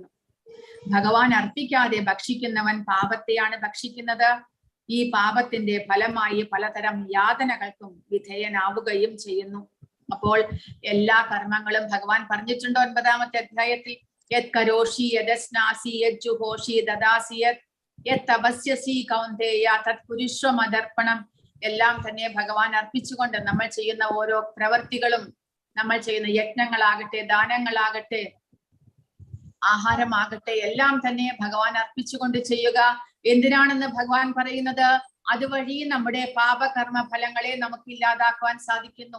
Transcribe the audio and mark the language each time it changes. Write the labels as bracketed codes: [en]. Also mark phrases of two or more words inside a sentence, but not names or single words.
[ml] ഭഗവാൻ അർപ്പിക്കാതെ ഭക്ഷിക്കുന്നവൻ പാപത്തെയാണ് ഭക്ഷിക്കുന്നത്. ഈ പാപത്തിന്റെ ഫലമായി പലതരം യാതനകൾക്കും വിധേയനാവുകയും ചെയ്യുന്നു. അപ്പോൾ എല്ലാ കർമ്മങ്ങളും ഭഗവാൻ പറഞ്ഞിട്ടുണ്ട് 9ാമത്തെ അധ്യായത്തിൽ. [sa] യത് കരോഷി യദസ്നാസി യജ്ജുഹോഷി ദദാസി യത് തപസ്യസി കൗന്ദേയ തത് കുരുഷ്വമദർപ്പണം. [ml] എല്ലാം തന്നെ ഭഗവാൻ അർപ്പിച്ചുകൊണ്ട് നമ്മൾ ചെയ്യുന്ന ഓരോ പ്രവൃത്തികളും, നമ്മൾ ചെയ്യുന്ന യജ്ഞങ്ങളാകട്ടെ, ദാനങ്ങളാകട്ടെ, ആഹാരമാകട്ടെ, എല്ലാം തന്നെ ഭഗവാൻ അർപ്പിച്ചുകൊണ്ട് ചെയ്യുക. എന്തിനാണെന്ന് ഭഗവാൻ പറയുന്നത്? അതുവഴി നമ്മുടെ പാപകർമ്മ ഫലങ്ങളെ നമുക്ക് ഇല്ലാതാക്കുവാൻ സാധിക്കുന്നു.